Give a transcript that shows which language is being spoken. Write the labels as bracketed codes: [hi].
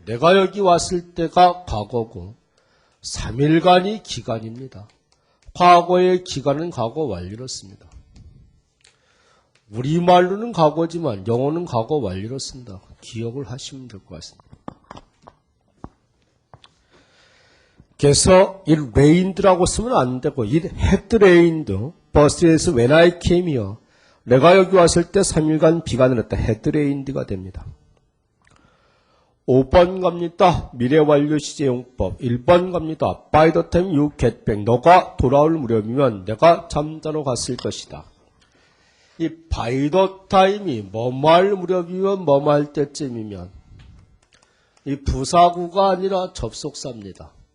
[ko] 내가 여기 왔을 때가 과거고 3일간이 기간입니다. 과거의 기간은 과거 완료로 씁니다. 우리말로는 과거지만 영어는 과거 완료로 쓴다. 기억을 하시면 될 것 같습니다. 그래서 [en] it rained라고 [ko] 쓰면 안 되고 [en] it had rained but when I came here. [ko] 내가 여기 왔을 때 3일간 비가 내렸다. had rained가 됩니다. 5번 갑니다. 미래 완료 시제용법. 1번 갑니다. [en] By the time you get back. [ko] 너가 돌아올 무렵이면 내가 잠자러 갔을 것이다. 이 by the time이 뭐뭐 할 무렵이면 뭐뭐 할 때쯤이면 이 부사구가 아니라 접속사입니다.